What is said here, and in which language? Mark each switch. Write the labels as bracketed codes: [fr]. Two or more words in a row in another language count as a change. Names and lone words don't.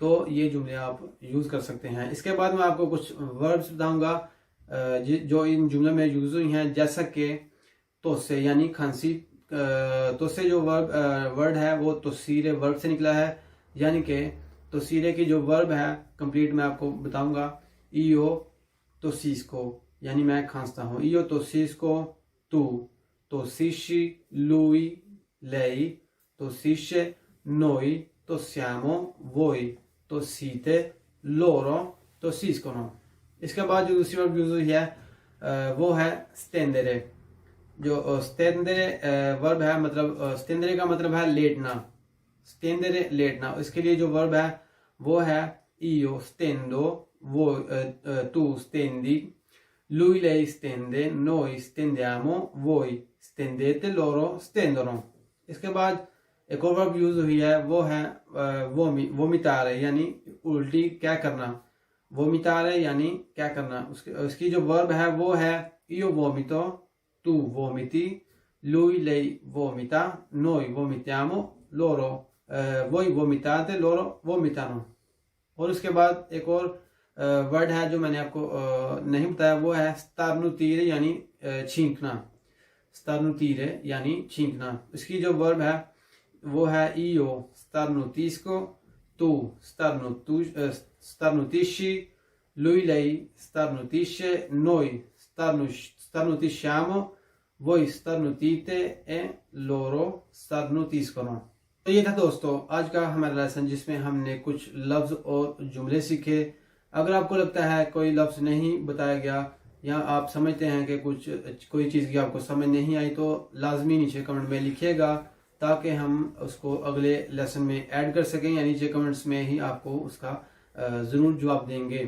[ur] تو یہ جملے آپ یوز کر سکتے ہیں۔ اس کے بعد میں آپ کو کچھ ورڈز بتاؤں گا جو ان جملوں میں یوز ہوئی ہیں، جیسا کہ توسے یعنی کھانسی. توسے جو ورڈ ہے وہ توسیرے ورب سے نکلا ہے، یعنی کہ توسیرے کی جو ورب ہے کمپلیٹ میں آپ کو بتاؤں گا. [it] io tossisco [ur] یعنی میں کھانستا ہوں. [it] io tossisco tu, tossisci lui lei, tossisce noi, tossiamo voi, tossite loro, tossiscono। [ur] اس کے بعد جو دوسری ورب یوز ہوئی ہے وہ ہے سٹینڈرے. جو سٹینڈرے ورب ہے، مطلب سٹینڈرے کا مطلب ہے لیٹنا. سٹینڈرے لیٹنا۔ اس کے لیے جو ورب ہے وہ ہے [it] io stendo, voi tu stendi, lui lei stende, noi stendiamo, voi stendete, loro stendono। [ur] اس کے بعد ایک اور ورب یوز ہوئی ہے وہ ہے ومیٹارے یعنی الٹی کیا کرنا. ومیٹارے یعنی کیا کرنا. اس کی جو ورب ہے وہ ہے [it] io vomito, tu vomiti, lui lei vomita, noi vomitiamo, loro voi vomitate, loro vomitano। [ur] اور اس کے بعد ایک اور ورڈ ہے جو میں نے آپ کو نہیں بتایا، وہ ہے سٹارنوتیرے یعنی چھینکنا. سٹارنوتیرے یعنی چھینکنا. اس کی جو ورب ہے وہ ہے [it] io starnutisco, tu starnutisci, lui lei starnutisce, noi starnutisciamo, voi starnutite e loro starnutiscono। [ur] تو یہ تھا دوستو آج کا ہمارا لیسن، جس میں ہم نے کچھ لفظ اور جملے سیکھے. اگر آپ کو لگتا ہے کوئی لفظ نہیں بتایا گیا یا آپ سمجھتے ہیں کہ کوئی چیز کی آپ کو سمجھ نہیں آئی، تو لازمی نیچے کمنٹ میں لکھیے گا تاکہ ہم اس کو اگلے لیسن میں ایڈ کر سکیں، یا نیچے کمنٹس میں ہی آپ کو اس کا ضرور جواب دیں گے.